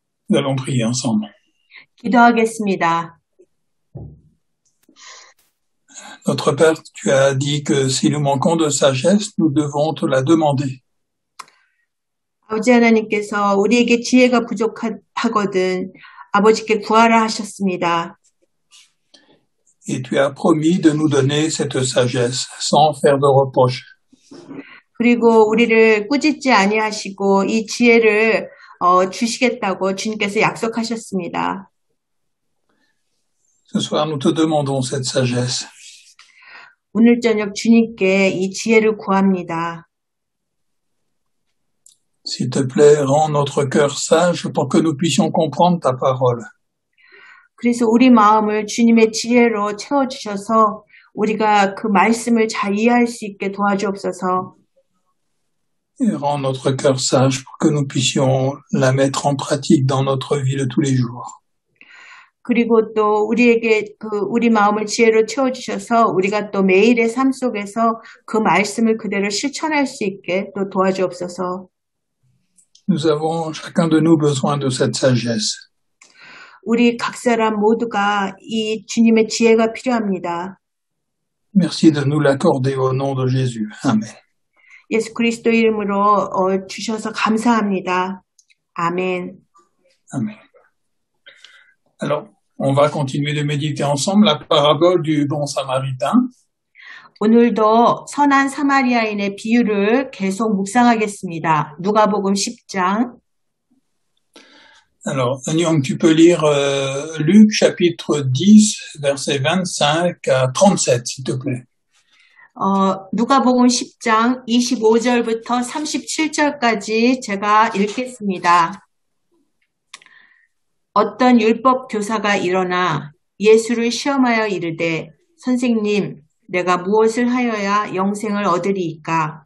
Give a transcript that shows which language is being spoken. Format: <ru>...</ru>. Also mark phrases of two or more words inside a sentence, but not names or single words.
<fr>Nous allons prier ensemble.</fr> <ko>기도하겠습니다.</ko> <fr>Notre Père, tu as dit que si nous manquons de sagesse, nous devons te la demander.</fr> <ko>아버지 하나님께서 우리에게 지혜가 부족하거든 아버지께 구하라 하셨습니다.</ko> <fr>Et tu as promis de nous donner cette sagesse sans faire de reproche.</fr> <ko>그리고 우리를 꾸짖지 아니하시고 이 지혜를 주시겠다고 주님께서 약속하셨습니다.</ko> <fr>Ce soir, nous te demandons cette sagesse.</fr> <ko>오늘 저녁 주님께 이 지혜를 구합니다.</ko> <fr>S'il te plaît, rends notre cœur sage pour que nous puissions comprendre ta parole.</fr> <ko>그래서 우리 마음을 주님의 지혜로 채워주셔서 우리가 그 말씀을 잘 이해할 수 있게 도와주옵소서.</ko> <fr>Et rends notre cœur sage pour que nous puissions la mettre en pratique dans notre vie de tous les jours.</fr> <ko>그리고 또 우리에게 우리 마음을 지혜로 채워주셔서 우리가 또 매일의 삶 속에서 그 말씀을 그대로 실천할 수 있게 또 도와주옵소서.</ko> <fr>Nous avons chacun de nous besoin de cette sagesse. 우리 각 사람 모두가 이 주님의 지혜가 필요합니다. Merci de nous l'accorder au nom de Jésus. Amen.</fr> <ko>예수 그리스도 이름으로 주셔서 감사합니다. 아멘.</ko> <fr>Amen. Alors, on va continuer de méditer ensemble la parabole du bon samaritain.</fr> <ko>오늘도 선한 사마리아인의 비유를 계속 묵상하겠습니다. 누가복음 10장.</ko> <fr>Alors, Anyang, tu peux lire Luc chapitre 10, versets 25 à 37, s'il te plaît.</fr> <ko>누가복음 10장 25절부터 37절까지 제가 읽겠습니다. 어떤 율법 교사가 일어나 예수를 시험하여 이르되 선생님 내가 무엇을 하여야 영생을 얻으리이까?</ko>